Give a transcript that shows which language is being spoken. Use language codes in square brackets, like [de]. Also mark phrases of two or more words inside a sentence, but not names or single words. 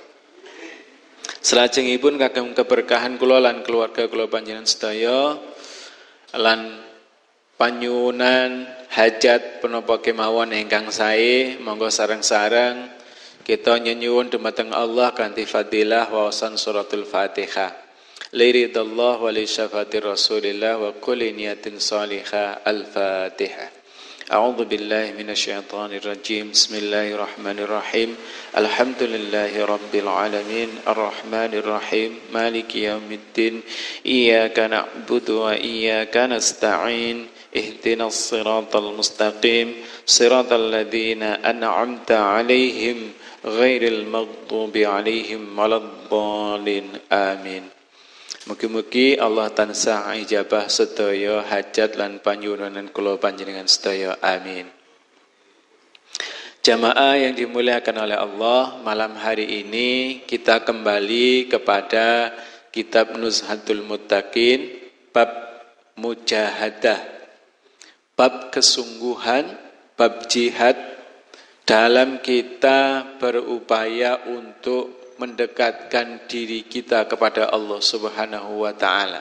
[jv] Salajengipun kagem keberkahan kula lan keluarga kula panjenengan sedaya lan panyuwunan hajat punapa kemawon ingkang sae, monggo sareng-sareng kita nyuwun dumateng Allah kanthi fadilah wawasan suratul Fatihah. [ar] لرضا الله ولشفاعة رسول الله وكل نية صالحة. الفاتحة. أعوذ بالله من الشيطان الرجيم. بسم الله الرحمن الرحيم. الحمد لله رب العالمين الرحمن الرحيم مالك يوم الدين إياك نعبد وإياك نستعين اهدنا الصراط المستقيم صراط الذين أنعمت عليهم غير المغضوب عليهم ولا الضالين. Amin. [jv] Mugi-mugi Allah tansah ijabah sedaya hajat lan panyuwunan kula panjenengan sedaya. Amin. [id] Jamaah yang dimuliakan oleh Allah, malam hari ini kita kembali kepada kitab Nuzhatul Muttaqin, bab mujahadah, bab kesungguhan, bab jihad dalam kita berupaya untuk mendekatkan diri kita kepada Allah [ar] سبحانه وتعالى.